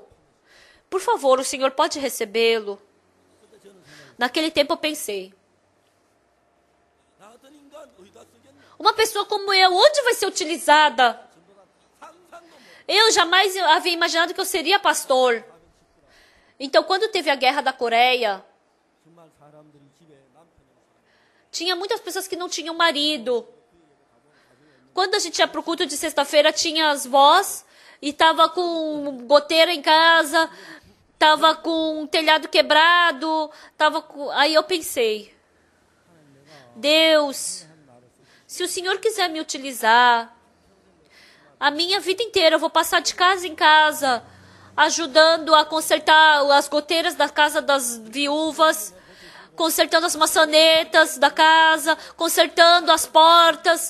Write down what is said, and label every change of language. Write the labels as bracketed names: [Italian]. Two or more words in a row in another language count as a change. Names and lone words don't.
[Portuguese] Por favor, o Senhor pode recebê-lo? Naquele tempo eu pensei, uma pessoa como eu, onde vai ser utilizada? Eu jamais havia imaginado que eu seria pastor. Então, quando teve a guerra da Coreia, [Korean] 정말 사람들이 집에 남편이 [Portuguese] tinha muitas pessoas que não tinham marido. Quando a gente ia pro culto de sexta-feira, tinha as vós e tava com goteira em casa, tava com telhado quebrado, Aí eu pensei, Deus, se o Senhor quiser me utilizar, a minha vida inteira eu vou passar de casa em casa, ajudando a consertar as goteiras da casa das viúvas, consertando as maçanetas da casa, consertando as portas.